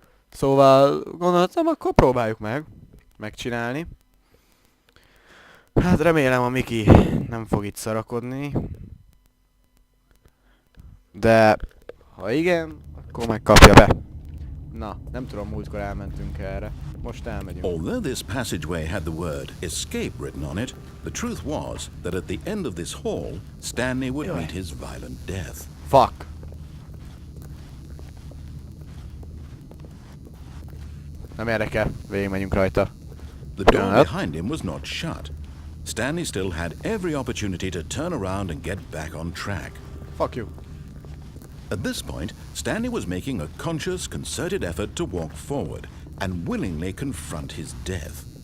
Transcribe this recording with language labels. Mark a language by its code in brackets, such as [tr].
[hu] Szóval gondoltam, akkor próbáljuk megcsinálni. Hát remélem a Miki nem fog itt szarakodni. De ha igen, akkor megkapja be. Na, nem tudom, múltkor elmentünk erre. Most elmegyünk. [en] Although this passageway had the word escape written on it, the truth was that at the end of this hall, Stanley would meet his violent death. Fuck. [hu] Nem érdekel, végigmegyünk rajta. [en] The door behind him was not shut. Stanley still had every opportunity to turn around and get back on track. Fuck you. At this point, Stanley was making a conscious, concerted effort to walk forward and willingly confront his death.